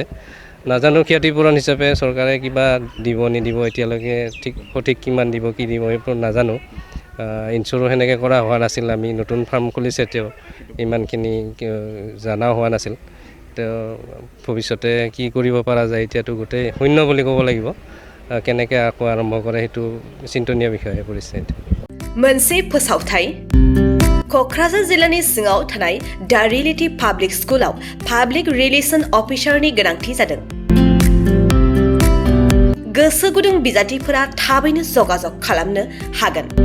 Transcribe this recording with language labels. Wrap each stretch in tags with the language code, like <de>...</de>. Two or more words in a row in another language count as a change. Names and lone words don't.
<as>নাজানো ক্ষতিপূৰণ হিচাপে চৰকাৰে কিবা দিব নিদিব, এতিয়ালৈকে সঠিক কিমান দিব কি দিব এইবোৰ নাজানো। ইনশ্বৰো সেনেকৈ কৰা হোৱা নাছিল। আমি নতুন ফাৰ্ম খুলিছে, ইমানখিনি জনাও হোৱা নাছিল। ভৱিষ্যতে কি কৰিব পৰা যায় এতিয়াতো গোটেই শূন্য বুলি ক'ব লাগিব। কেনেকৈ আকৌ আৰম্ভ কৰে সেইটো চিন্তনীয় বিষয় হৈ পৰিছে।</as> <brx>मोनसे फोसावथाय क'क्राझार जिल्लानि सिङाव थानाय दा रियेलिटी पाब्लिक स्कुलाव</brx> <en>public relation</en> <brx>अफिसारनि गोनांथि जादों। गोसो गुदुं बिजाथिफोरा थाबैनो जगाजग खालामनो हागोन।</brx>